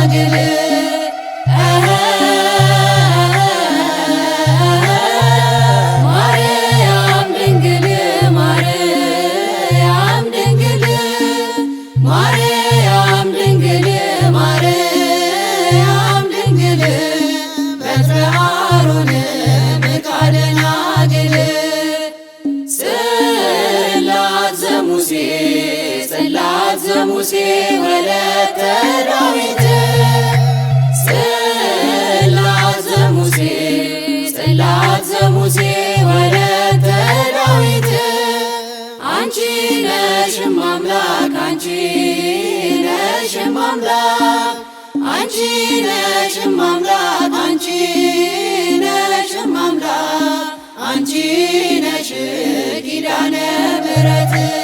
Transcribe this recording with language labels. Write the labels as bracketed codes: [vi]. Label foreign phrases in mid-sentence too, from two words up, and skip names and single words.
[gez] ድንግል ማርያም ድንግል ማርያም ድንግል ማርያም ድንግል ማርያም ድንግል በትረ አሮን ምቃደ ናግል ጽላት ዘሙሴ ጽላት ዘሙሴ ወለተ ዳዊት ጽላት ዘሙሴ ጽላት ዘሙሴ ወለተ ዳዊት [am] አንቺ ነሽም አምላክ አንቺ ነሽም አምላክ አንቺ ነሽም አምላክ አንቺ ነሽም አምላክ አንቺ ነሽ ኪዳነ ምሕረት